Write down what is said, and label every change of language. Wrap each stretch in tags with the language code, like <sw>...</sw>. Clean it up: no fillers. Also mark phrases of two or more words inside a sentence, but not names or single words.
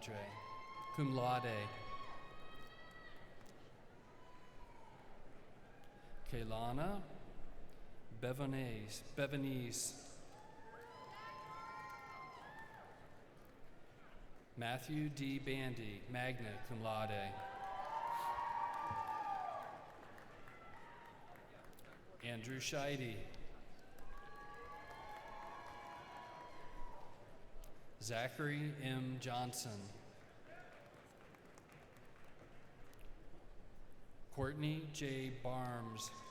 <la>Cum laude.</la> <en>Kaylana Bevanese. Matthew D.</en> <la>Bandy, magna cum laude.</la> <en>Andrew Scheide. Zachary M. Johnson. Courtney J. Barnes.</en>